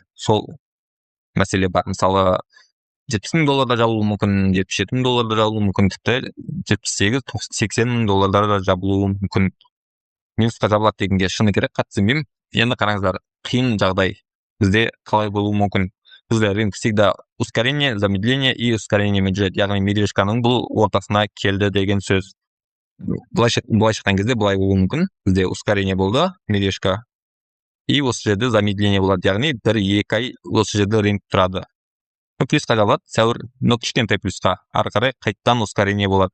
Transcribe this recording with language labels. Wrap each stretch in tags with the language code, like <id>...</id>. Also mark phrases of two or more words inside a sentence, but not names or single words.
<kk>Сол мәселе бар. Мысалы $70,000 жабылуы мүмкін, $77,000 жабылуы мүмкін, тіпті $78,000-$80,000 да жабылуы мүмкін. Минусқа жабылады дегенге шыны керек, қатты сенбеймін. Енді қараңыздар, қиын жағдай бізде қалай болуы мүмкін?</kk> <ru>Бізде рынок всегда ускорение, замедление и ускорениемен жүреді.</ru> <kk>Яғни медвежканың бұл ортасына келді деген сөз. Былай шыққан кезде былай болуы мүмкін. Бізде ускорение болды, медвежка, и осы жерде замедление болады. Яғни 1-2 ай осы жерде рынок тұрады. Плюсқа жабылады, сәуір, кішкентай плюсқа, ары қарай қайттан ускорение болады.</kk>